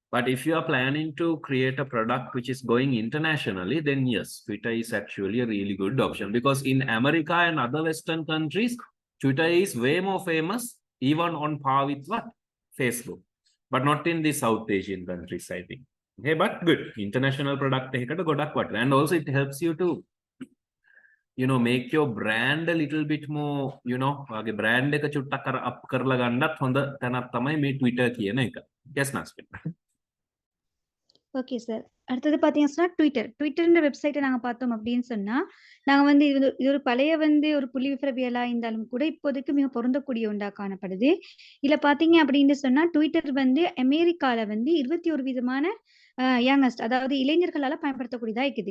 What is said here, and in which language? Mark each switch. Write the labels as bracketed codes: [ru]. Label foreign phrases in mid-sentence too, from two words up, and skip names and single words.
[en] But if you are planning to create a product which is going internationally, then yes, Twitter is actually a really good option, because in America and other Western countries, Twitter is way more famous, even on par with what? Facebook. But not in the South Asian countries, I think. Okay, but good. International product. And also it helps you to, make your brand a little bit more, [si] brand එක චුට්ටක් අර up කරලා ගන්නත් හොඳ තැනක් තමයි මේ Twitter කියන එක. Yes, Nasmin. [en] Okay sir. [ta] அடுத்தது பார்த்தீங்கன்னா சொன்னா ட்விட்டர்ன்ற வெப்சைட்ட நாங்க பார்த்தோம் அப்படின்னு சொன்னா, நாங்க வந்து இது ஒரு பழைய ஒரு புள்ளிவிவரவியலா இருந்தாலும் கூட இப்போதைக்கு மிக பொருந்தக்கூடிய ஒன்றா காணப்படுது. இதுல பார்த்தீங்க அப்படின்னு சொன்னா, ட்விட்டர் அமெரிக்கால 21 விதமான யங்கஸ்ட் அதாவது இளைஞர்களால பயன்படுத்தக்கூடியதா இருக்குது.